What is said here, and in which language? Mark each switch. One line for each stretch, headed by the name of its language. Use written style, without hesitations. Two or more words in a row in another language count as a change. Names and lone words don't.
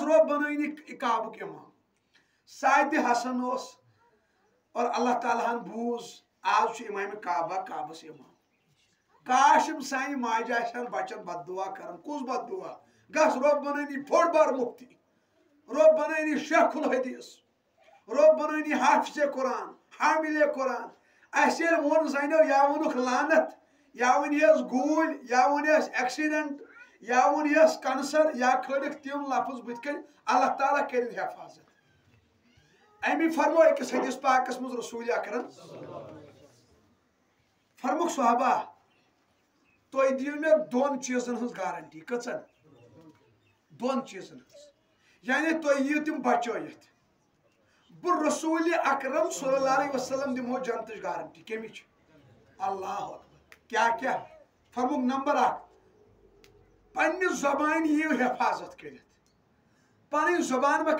Kashmiri: روٚب بنٲنی کعبُک امام ساتہِ حسن اوس اور اللہ تعالیٰ ہن بوٗز آز چھُ امام کعبہ کعبس امام کاش یِم سانہِ ماجہِ آسہِ ہن بچن بد دعا کران کُس بد دعا گژھ روٚب بنٲنی بوٚڑ بار مفتی روٚب بنٲنی شیخ الحدیث روٚب بنٲنی حافظ قرآن حامل قرآن اَسہِ ییٚلہِ ووٚن زنیو یا ووٚنُکھ لعنت یا ؤنِہس گوٗلۍ یا ؤنِہس ایکسیڈنٹ یا ؤنِہس کنسر یا کھٲلِکھ تِم لفظ بٕتھِ کَنۍ اللہ تعالیٰ کٔرِنۍ حفاظت امی فرمو أکِس حدیث پاکس منٛز
Arabic: رسول اکرم
Kashmiri: فرموکھ صحابہ تُہۍ دِیِو مےٚ 2 چیٖزن ہٕنٛز گارنٹی کٔژن 2 چیٖزن ہٕنٛز یعنی تُہۍ یِیِو تِم بچٲیِتھ بہٕ
Arabic: رسول اکرم صلی اللہ علیہ وسلم
Kashmiri: دِمہو جنتٕچ گارنٹی کمِچ
Arabic: اللہ اکبر
Kashmiri: کیٛاہ فرموکھ نمبر 1 پننہِ زبانہِ یِیِو حفاظت کٔرِتھ پنٕنۍ زبان ما